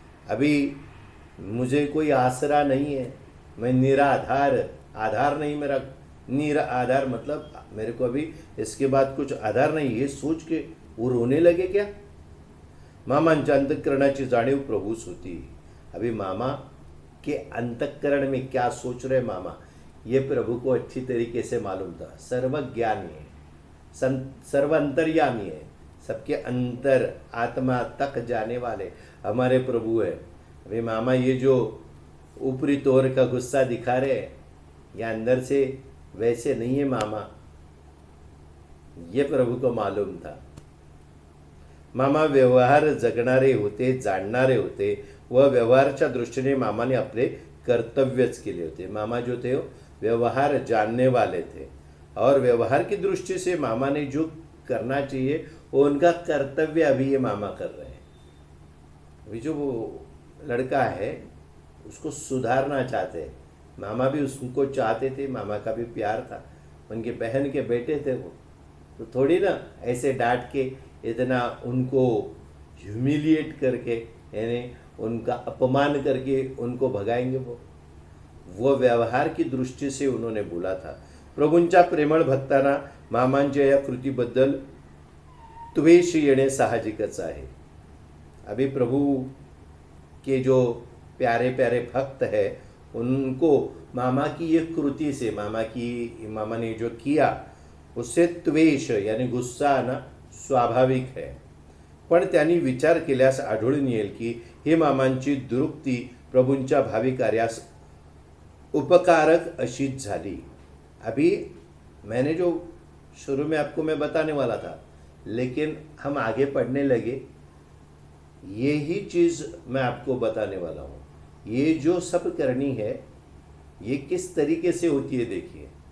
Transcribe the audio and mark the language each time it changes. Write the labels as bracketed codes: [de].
[hi] अभी मुझे कोई आसरा नहीं है, मैं निराधार, आधार नहीं मेरा. निराधार मतलब मेरे को अभी इसके बाद कुछ आधार नहीं. ये सोच के वो रोने लगे क्या. [mr] मामांच्या अंतःकरणाची जाणीव प्रभूस होती. [hi] अभी मामा के अंतःकरण में क्या सोच रहे मामा, ये प्रभु को अच्छी तरीके से मालूम था. सर्वज्ञानी है, सर्व अंतर्यामी है, सबके अंतर आत्मा तक जाने वाले हमारे प्रभु है. अभी मामा ये जो ऊपरी तौर का गुस्सा दिखा रहे हैं, ये अंदर से वैसे नहीं है मामा. ये प्रभु को मालूम था. [mr] मामा व्यवहार जगणारे होते, जाणणारे होते व व्यवहारच्या दृष्टीने मामाने आपले कर्तव्यच केले होते. [hi] मामा जो थे व्यवहार जानने वाले थे और व्यवहार की दृष्टि से मामा ने जो करना चाहिए वो उनका कर्तव्य अभी ये मामा कर रहे हैं. अभी जो वो लड़का है उसको सुधारना चाहते हैं. मामा भी उसको चाहते थे, मामा का भी प्यार था. उनके बहन के बेटे थे वो, तो थोड़ी ना ऐसे डांट के इतना उनको ह्यूमिलिएट करके, यानी उनका अपमान करके उनको भगाएंगे. वो व्यवहार की दृष्टी से उन्होंने बोला था. [mr] प्रभूंच्या प्रेमळ भक्तांना मामांच्या या कृतीबद्दल द्वेष येणे साहजिकच आहे. [hi] अभी प्रभू के जो प्यारे प्यारे भक्त है उनको मामा की ये कृति से मामा ने जो किया उससे त्वेष यानी गुस्सा आना [mr] स्वाभाविक आहे. पण त्यांनी विचार केल्यास आढळून येईल की हे मामांची दुरुक्ती प्रभूंच्या भावी कार्यास उपकारक अशीच झाली. [hi] अभी मैंने जो शुरू में आपको मैं बताने वाला था, लेकिन हम आगे पढ़ने लगे, यही चीज़ मैं आपको बताने वाला हूँ. ये जो सब करनी है ये किस तरीके से होती है देखिए.